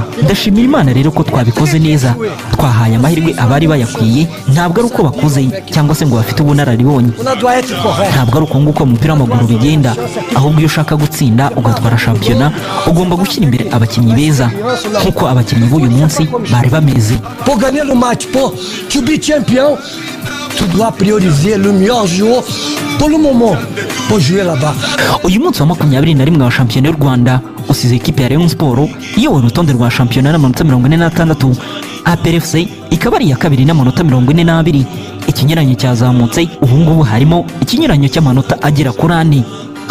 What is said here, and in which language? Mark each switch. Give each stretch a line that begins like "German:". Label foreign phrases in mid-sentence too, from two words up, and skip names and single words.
Kinyarwanda: Ndashimira Imana rero ko twabikoze neza, twahaye amahirwe abari bayakwiye. Ntabwo ari uko bakuze cyangwa se ngo bafite ubunararibonye, ntabwo ari uko nguko umupira w'amaguru bigenda, ahubwo iyo ushaka gutsinda ugatwara shampiyona ugomba gushyira imbere abakinnyi beza nk'uko abakinnyi b'uyu munsi bari bameze.
French: Pour gagner le match, pour tu be champion, tu dois prioriser le meilleur joueur pour le moment pour jouer là-bas.
Kinyarwanda: Uyu munsi wa 21 wa shampiyona y'u Rwanda usize ekipe ya Rayon Sport iyoboye urutonde rwa shampiyona n'amanota 46. APR FC ikaba ari iya kabiri n'amanota 42. Ikinyuranyo cyazamutse ubu ngubu harimo ikinyuranyo cy'amanota agera kuri 4.